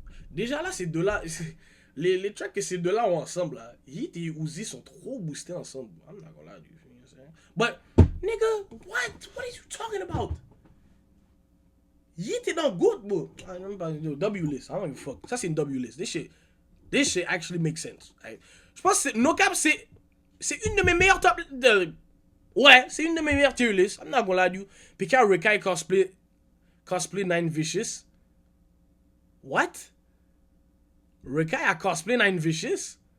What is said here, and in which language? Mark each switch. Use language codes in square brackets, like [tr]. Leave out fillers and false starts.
[fr] Déjà là, ces deux-là, les tracks que ces deux-là ont ensemble, là, Yeet et Uzi sont trop boostés ensemble. [en] I'm not gonna lie to you. But, nigga, what? What are you talking about? Yeet est dans GOAT, bro. I don't know, W list. I don't give a fuck. Ça, c'est une W list. This shit actually makes sense. Right? [fr] Je pense que No Cap, c'est une de mes meilleures top... Ouais, c'est une de mes meilleures tier lists. [en] I'm not gonna lie to you. Puis quand Rekai cosplay Nine Vicious. What? [fr] Rekai a cosplay Nine Vicious?